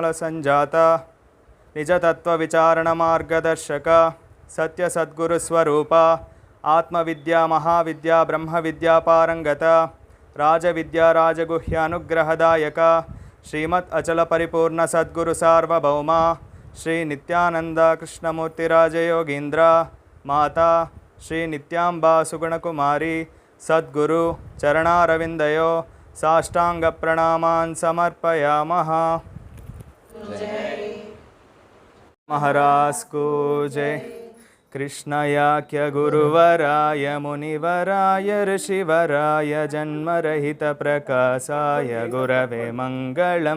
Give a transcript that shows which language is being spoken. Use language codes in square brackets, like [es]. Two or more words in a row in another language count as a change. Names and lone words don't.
[sa] సంజాత నిజతత్వ విచారణ మార్గదర్శక సత్య సద్గురు స్వరూప ఆత్మవిద్యా మహావిద్యా బ్రహ్మ విద్యా పారంగత రాజవిద్యా రాజగుహ్య అనుగ్రహదాయక శ్రీమత్ అచల పరిపూర్ణ సద్గురు సార్వభౌమ శ్రీ నిత్యానంద కృష్ణమూర్తి రాజయోగీంద్ర మాతా శ్రీ నిత్యాంబా సుగుణకుమారి సద్గురు చరణారవిందయో साष्टांग प्रणामान् समर्पयामः. [hi] महाराज को जय. [sa] कृष्णयाख्य गुरुवराय मुनिवराय ऋषिवराय जन्मरहित प्रकाशाय गुरवे मंगलम्.